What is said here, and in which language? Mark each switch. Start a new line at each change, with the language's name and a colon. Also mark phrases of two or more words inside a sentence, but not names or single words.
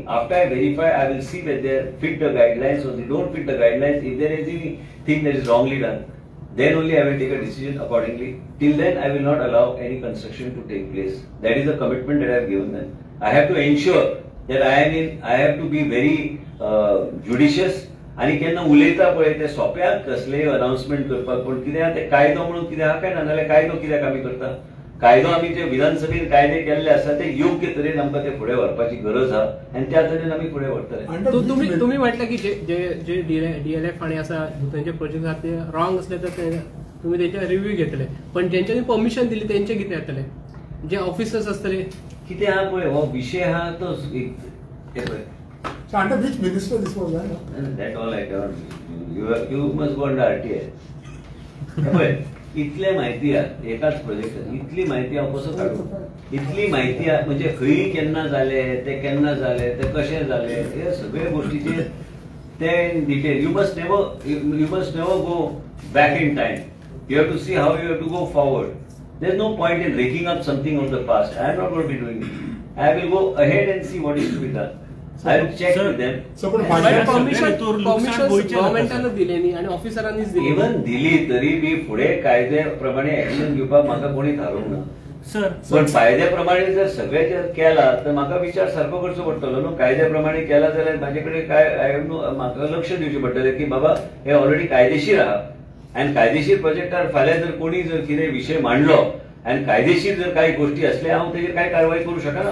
English: After I verify, I will see whether they fit the guidelines or they don't fit the guidelines. If there is anything that is wrongly done, then only I will take a decision accordingly. Till then, I will not allow any construction to take place. That is the commitment that I have given them. I have to ensure that I have to be very judicious.
Konkani: आणि केन्ना उलयता पळय ते सोप्याक कसले अनाउन्समेंट करपाक पण कित्याक ते कायदो म्हणून कित्याक काय ना नाल्यार कायदो कित्याक आमी करता कायदो आमी जे विधानसभेन कायदे केल्ले आसा ते योग्य तरेन आमकां ते फुडें व्हरपाची गरज आहा आनी त्या तरेन आमी फुडें व्हरतले.
Marathi: तुम्ही म्हटलं की जे DLF आणि असा त्यांचे प्रोजेक्ट आहात ते रॉंग असले तर तुम्ही त्याचे रिव्ह्यू घेतले पण ज्यांच्यानी परमिशन दिली त्यांचे किती येतले जे ऑफिसर्स असतले
Konkani: कितें आहा पळय हो विशय आहा तो पळय.
English: So under which minister this was done? That all I cannot. You must go under RTI.
Konkani: इतले म्हायती आहा एकाच प्रोजेक्टात इतली म्हायती हांव कसो काडूं इतली म्हायती आहा म्हणजे खंय केन्ना जाले ते केन्ना जाले ते कशें जाले हे सगळे गोष्टीचे ते डिटेल
English: you must never go back in time you have to see how you have to go forward. There is no point in raking up something of the past. I am not going to be doing it. I will go ahead and see what is to be done. I will check with them.
Konkani: So पण
Marathi: परमिशन गव्हर्नमेंटानं दिलेली आणि ऑफिसरांनीच दिली.
Konkani: इवन दिली तरी बी फुडें कायद्याप्रमाणे ऍक्शन घेवपाक म्हाका कोणी थारोवंक ना. सर पण कायद्याप्रमाणे जर सगळे जर केला तर म्हाका विचार सारको करचो पडटलो न्हू. कायद्याप्रमाणे केला जाल्यार म्हाजे कडेन काय म्हाका लक्ष दिवचें पडटलें की बाबा हे ऑलरेडी कायदेशीर आहा आनी कायदेशीर प्रोजेक्टार फाल्यां जर कोणी जर कितें विशय मांडलो आणि कायदेशीर जर काही गोष्टी असल्या हांव तेजेर काय कारवाई करू शकना.